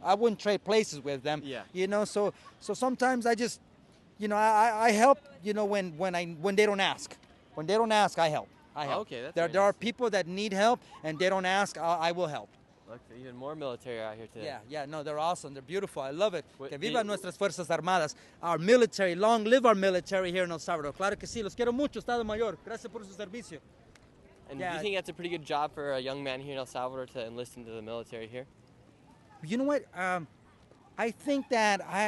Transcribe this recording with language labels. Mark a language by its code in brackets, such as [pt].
[en] I wouldn't trade places with them. Yeah. So sometimes I just, I help, when they don't ask. When they don't ask, I help. Okay, that's there are people that need help, and they don't ask, I will help. Look, even more military out here today. Yeah, no, they're awesome. They're beautiful. I love it. [es] Que vivan nuestras Fuerzas Armadas. [en] Our military, long live our military here in El Salvador. [es] Claro que sí, los quiero mucho, Estado Mayor. Gracias por su servicio. [en] And do you think that's a pretty good job for a young man here in El Salvador to enlist into the military here? You know what? I think that